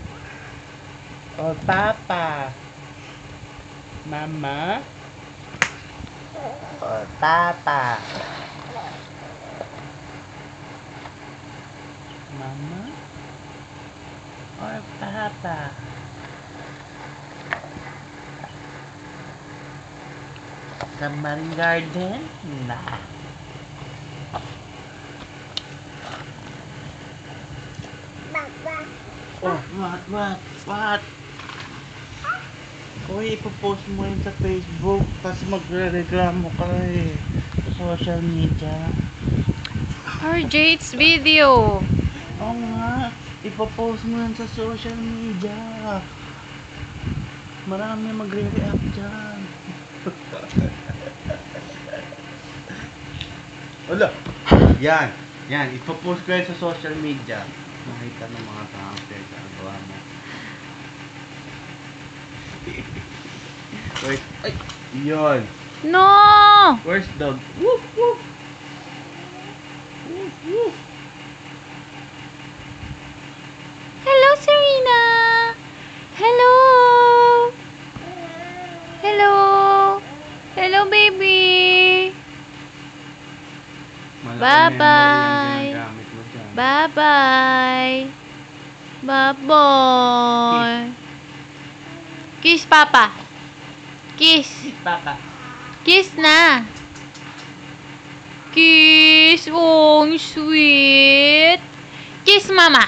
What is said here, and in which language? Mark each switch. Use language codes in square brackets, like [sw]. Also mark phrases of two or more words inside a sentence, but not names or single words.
[tl] O Papa? Mama? O Papa? Mama? Or Papa? [en] Submarine Garden? Nah. Oh, what? [tl] Uy, ipopost mo yun sa Facebook, tapos magre-reklamo ka eh. Sa [en] social media. RJ, it's video. [tl] Oo nga, ipopost mo yun sa [en] social media. [tl] Marami magre-react dyan. Wala. Yan, ipopost ko yun sa [en] social media. [tl] Makita ng mga tao sa gawa mo. Wait, ay, yun. [en] No! Where's dog? Woof, woof. Woof, woof. Hello, Serena. Hello. Hello. Hello, baby. [tl] Malaki [en] Bye-bye. [tl] memory yung ginagamit mo dyan. [en] Bye-bye. Bye-bye. Kiss, Papa. Kiss. Papa. Kiss na. Kiss. Oh, sweet. Kiss, Mama.